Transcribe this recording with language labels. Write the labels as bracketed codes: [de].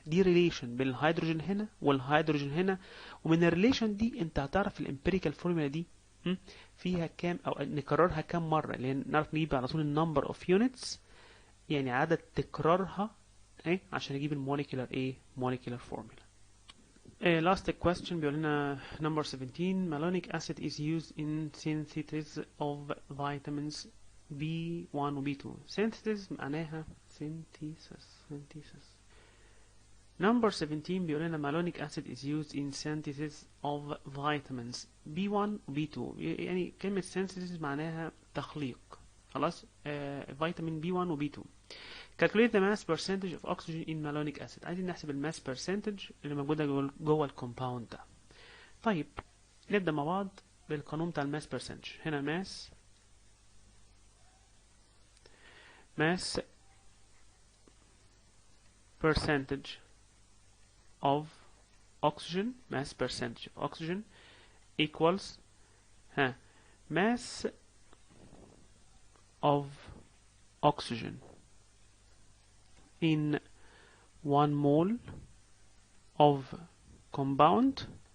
[ar] دي ريليشن بين الهيدروجين هنا والهيدروجين هنا، ومن الريليشن دي انت هتعرف الامبيريكال فورمولا دي فيها كام، او نكررها كام مرة، لان نعرف نجيب على طول النمبر اوف يونتس، يعني عدد تكرارها ايه عشان نجيب الموليكيولار ايه؟ موليكيولار فورمولا. [en] Last question [ar] بيقول لنا [en] number 17 malonic acid is used in synthesis of vitamins B1 و B2. synthesis معناها synthesis. number 17 [ar] بيقول لنا [en] malonic acid is used in synthesis of vitamins B1 و B2. [ar] يعني كلمة synthesis معناها تخليق، خلاص. فيتامين B1 و B2. [en] calculate the mass percentage of oxygen in malonic acid. [ar] عايزين نحسب الماس percentage اللي موجودة جوه الكومباوند ده. طيب نبدأ مع بعض بالقانون بتاع الماس percentage. [en] هنا mass percentage of oxygen, mass percentage of oxygen equals mass of oxygen in 1 mole of compound.